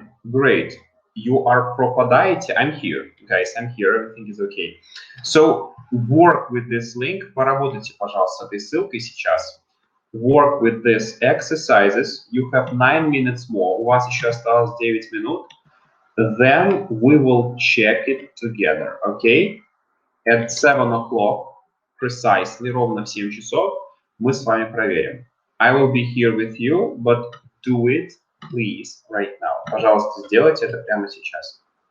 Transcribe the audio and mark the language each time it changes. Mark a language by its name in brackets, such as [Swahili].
[English] Great. You are пропадаете. I'm here, guys. I'm here. Everything is okay. So, work with this link. [Russian] Поработайте, пожалуйста, с этой ссылкой сейчас. [English] Work with these exercises. You have 9 minutes more. [Russian] У вас еще осталось 9 минут. [English] Then we will check it together, okay? At 7 o'clock, precisely, [Russian] ровно в 7 часов, мы с вами проверим. [English] I will be here with you, but do it, please, right now. [Russian] Пожалуйста, сделайте это прямо сейчас.